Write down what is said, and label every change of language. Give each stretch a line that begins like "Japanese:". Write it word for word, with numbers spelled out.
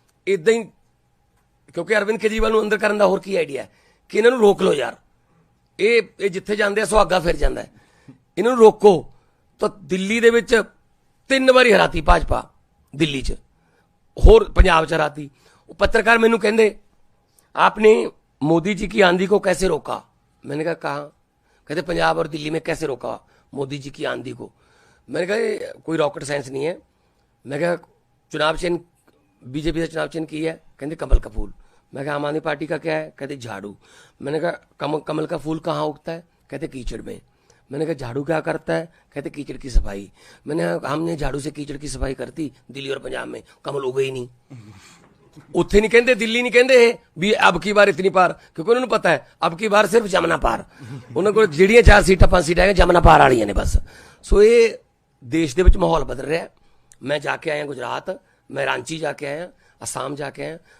Punjabi: ਇਦਾਂ ਹੀ ਕਿਉਂਕਿ ਅਰਵਿੰਦ ਕੇਜਰੀਵਾਲ ਨੂੰ ਅੰਦਰ ਕਰਨ ਦਾ ਹੋਰ ਕੀ ਆਈਡੀਆ ਕਿ ਇਹਨਾਂ ਨੂੰ ਰੋਕ ਲਓ ਯਾਰ, ਇਹ ਇਹ ਜਿੱਥੇ ਜਾਂਦੇ ਆ ਸੁਹਾਗਾ ਫਿਰ ਜਾਂਦਾ, ਇਹਨਾਂ ਨੂੰ ਰੋਕੋ। ਤਾਂ ਦਿੱਲੀ ਦੇ ਵਿੱਚ ਤਿੰਨ ਵਾਰੀ ਹਰਾਤੀ ਭਾਜਪਾ, ਦਿੱਲੀ 'ਚ ਹੋਰ ਪੰਜਾਬ 'ਚ ਹਰਾਤੀ। ਉਹ ਪੱਤਰਕਾਰ ਮੈਨੂੰ ਕਹਿੰਦੇ
Hindi: आपने मोदी जी की आंधी को कैसे रोका? मैंने कहा कहाँ? कहते पंजाब और दिल्ली में कैसे रोका मोदी जी की आंधी को? मैंने कहा कोई रॉकेट साइंस नहीं है। मैं कहा चुनाव चिन्ह बीजेपी ने चुनाव चिन्ह की है, कहते कमल का फूल। मैं कहा आम आदमी पार्टी का क्या है? कहते झाड़ू। मैंने कहा कम, कमल का फूल कहाँ उगता है? कहते कीचड़ में। मैंने कहा झाड़ू क्या करता है? कहते कीचड़ की सफाई। मैंने कहा हमने झाड़ू से कीचड़ की सफाई करती दिल्ली और पंजाब में, कमल उगे ही नहीं।
Punjabi: ਉੱਥੇ ਨਹੀਂ ਕਹਿੰਦੇ, ਦਿੱਲੀ ਨਹੀਂ ਕਹਿੰਦੇ ਵੀ
Hindi: ਅਬ ਕੀ ਵਾਰ ਇਤਨੀ ਪਾਰ,
Punjabi: ਕਿਉਂਕਿ ਉਹਨਾਂ ਨੂੰ ਪਤਾ ਹੈ
Hindi: ਅਬ ਕੀ ਵਾਰ ਸਿਰਫ ਜਮਨਾ ਪਾਰ।
Punjabi: ਉਹਨਾਂ ਕੋਲ ਜਿਹੜੀਆਂ ਚਾਰ ਸੀਟਾਂ ਪੰਜ ਸੀਟਾਂ ਹੈਗੀਆਂ ਜਮਨਾ ਪਾਰ ਵਾਲੀਆਂ ਨੇ ਬਸ। ਸੋ ਇਹ ਦੇਸ਼ ਦੇ ਵਿੱਚ ਮਾਹੌਲ ਬਦਲ ਰਿਹਾ। ਮੈਂ ਜਾ ਕੇ ਆਇਆ ਗੁਜਰਾਤ, ਮੈਂ ਰਾਂਚੀ ਜਾ ਕੇ ਆਇਆ, ਅਸਾਮ ਜਾ ਕੇ ਆਇਆ।